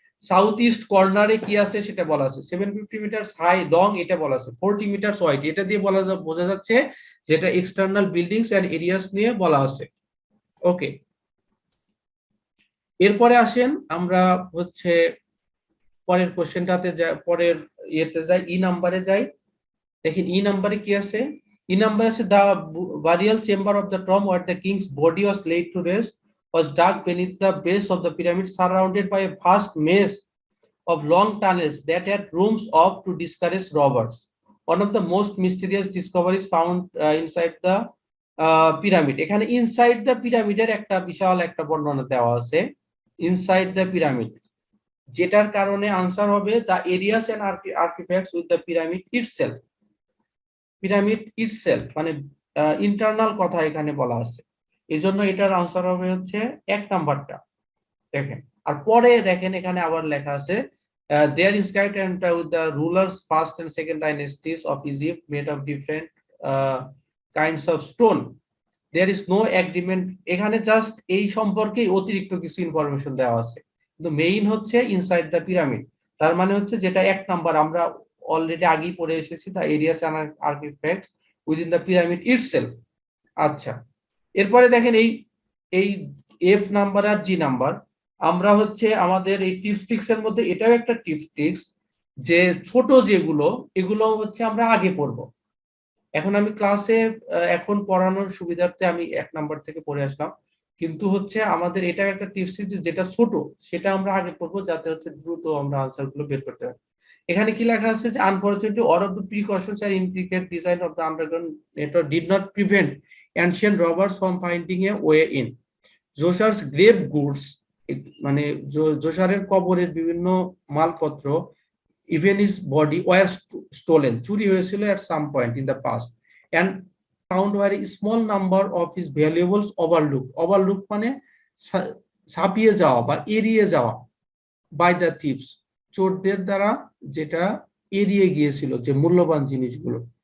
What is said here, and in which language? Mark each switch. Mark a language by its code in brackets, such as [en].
[bn] South east কর্নারে কি আছে সেটা বলা আছে, 750 মিটারস হাই লং এটা বলা আছে, 40 মিটারস ওয়াইড এটা দিয়ে বোঝা যাচ্ছে যেটা এক্সটার্নাল বিল্ডিংস এন্ড এরিয়াস নিয়ে বলা আছে। ওকে, এরপরে আসেন আমরা হচ্ছে পরের কোশ্চেনটাতে পরের ইয়েতে যাই, ই নাম্বারে যাই। দেখেন ই নাম্বারে কি আছে, ই নাম্বার আছে [en] the burial chamber of the tomb where the king's body was laid to rest was dug beneath the base of the pyramid, surrounded by a vast maze of long tunnels that had rooms of to discourage robbers. One of the most mysterious discoveries found inside the pyramid. [bn] এখানে [en] inside the pyramid [bn] এর একটা বিশাল একটা বর্ণনা দেওয়া আছে, [en] inside the pyramid, [bn] যেটার কারণে answer হবে [en] the areas and artifacts with the pyramid itself. [bn] Pyramid itself মানে ইন্টারনাল কথা এখানে বলা আছে, এই জন্য এটার আনসার হবে হচ্ছে 1 নাম্বারটা। দেখেন আর পরে দেখেন এখানে আবার লেখা আছে [en] There inscribed and with the rulers first and second dynasties of Egypt made of different kinds of stone, there is no agreement. [bn] এখানে জাস্ট এই সম্পর্কে অতিরিক্ত কিছু ইনফরমেশন দেওয়া আছে, কিন্তু মেইন হচ্ছে ইনসাইড দ্য পিরামিড, তার মানে হচ্ছে যেটা 1 নাম্বার আমরা অলরেডি আগেই পড়ে এসেছি, the areas and artefacts within the pyramid itself. আচ্ছা, এরপরে দেখেন এই এফ নাম্বার আর জি নাম্বার, আমরা হচ্ছে আমাদের এই টিপস এর মধ্যে এটাও একটা টিপস যে ছোট যেগুলো এগুলো হচ্ছে আমরা আগে পড়বো। এখন আমি ক্লাসে এখন পড়ানোর সুবিধার্থে আমি 1 নাম্বার থেকে পড়ে আসলাম, কিন্তু হচ্ছে আমাদের এটা একটা টিপস যে যেটা ছোট সেটা আমরা আগে পড়বো, যাতে হচ্ছে দ্রুত আমরা আনসার গুলো বের করতে পারি। এখানে কি লেখা আছে যে [en] Unfortunately all of the precautions and intricate design of the underground network did not prevent ancient robbers from finding a way in. [bn] জোশারস grave goods মানে জোশারের কবরের বিভিন্ন মালপত্র, [en] even his body were stolen, [bn] চুরি হয়েছিল [en] at some point in the past, and found where a small number of his valuables overlooked [bn] মানে ছাপিয়ে যাওয়া বা এড়িয়ে যাওয়া [en] by the thieves, [bn] চোরদের দ্বারা যেটা এড়িয়ে গিয়েছিল যে মূল্যবান জিনিসগুলো।